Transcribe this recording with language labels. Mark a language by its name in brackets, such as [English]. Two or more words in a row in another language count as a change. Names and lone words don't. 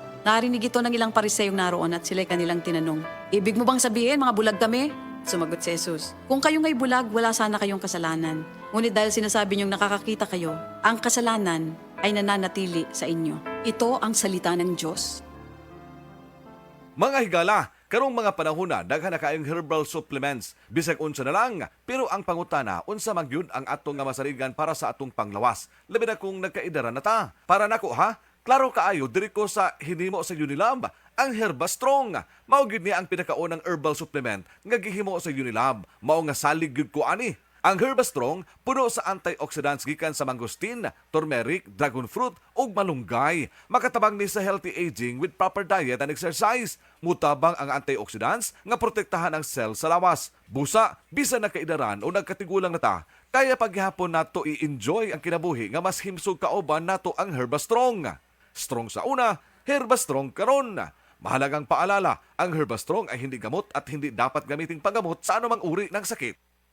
[Filipino] Narinig ito ng ilang pariseyong naroon at sila'y kanilang tinanong, "Ibig mo bang sabihin, mga bulag kami?" Sumagot si Jesus, "Kung kayo nga'y bulag, wala sana kayong kasalanan. Ngunit dahil sinasabi niyong nakakakita kayo, ang kasalanan ay nananatili sa inyo." Ito ang salita ng Diyos. [Cebuano] Mga higala, karong mga panahon na daghan na kayong [English] herbal supplements. [Cebuano] Bisag unsa na lang, pero ang pangutana unsa man gyud ang atong nga masaligan para sa atong panglawas. Labi na kung nagkaidara na ta. Para nako ha, klaro kaayo diri ko sa hinimo sa Unilab, ang Herbastrong. Mao gyud niya ang pinakaunang [English] herbal supplement [Cebuano] nga gihimo sa Unilab. Mao nga salig gyud ko ani. Ang Herbastrong puno sa antioxidants gikan sa mangosteen, turmeric, [English] dragon fruit [Cebuano] ug malunggay. Makatabang ni sa [English] healthy aging with proper diet and exercise. [Cebuano] Mutabang ang antioxidants nga protektahan ang cell sa lawas. Busa, bisan na kaidaran o nagkatigulang na ta, kaya paghapon nato i-enjoy ang kinabuhi nga mas himsog kauban nato ang Herbastrong. Strong sa una, Herbastrong karon. [Filipino] Mahalagang paalala, ang Herbastrong ay hindi gamot at hindi dapat gamiting panggamot sa anumang uri ng sakit.